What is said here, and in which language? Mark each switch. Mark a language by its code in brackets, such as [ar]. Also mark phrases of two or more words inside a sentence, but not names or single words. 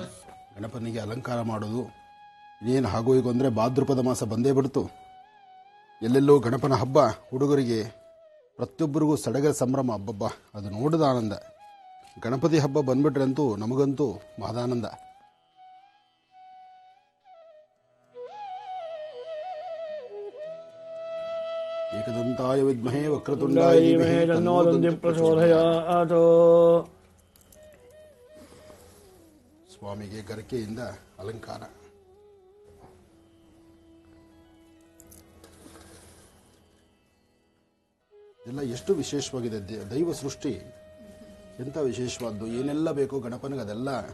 [kn] ಗಣಪನಿಗೆ ಅಲಂಕಾರ ಮಾಡೋದು ಇನ್ನೇನು ಹಾಗೂ ಈಗ ಅಂದರೆ ಭಾದ್ರಪದ ಮಾಸ ಬಂದೇ ಬಿಡ್ತು. ಎಲ್ಲೆಲ್ಲೋ ಗಣಪನ ಹಬ್ಬ, ಹುಡುಗರಿಗೆ ಪ್ರತಿಯೊಬ್ಬರಿಗೂ ಸಡಗರ ಸಂಭ್ರಮ. ಹಬ್ಬಬ್ಬ, ಅದು ನೋಡಿದ ಆನಂದ. ಗಣಪತಿ ಹಬ್ಬ ಬಂದ್ಬಿಟ್ರಂತೂ ನಮಗಂತೂ ಮಹದಾನಂದ. [sa] ಏಕದಂತಾಯ ವಿದ್ಮಹೇ ವಕ್ರತುಂಡಾಯ ಧೀಮಹಿ ತನ್ನೋ ದಂದಿ ಪ್ರಚೋದಯಾತ್. [kn] ಸ್ವಾಮಿಗೆ ಗರಿಕೆಯಿಂದ ಅಲಂಕಾರ. ಎಲ್ಲ ಎಷ್ಟು ವಿಶೇಷವಾಗಿದೆ. ದೈವ ಸೃಷ್ಟಿ ಎಂಥ ವಿಶೇಷವಾದ್ದು. ಏನೆಲ್ಲ ಬೇಕೋ ಗಣಪನಿಗೆ ಅದೆಲ್ಲ.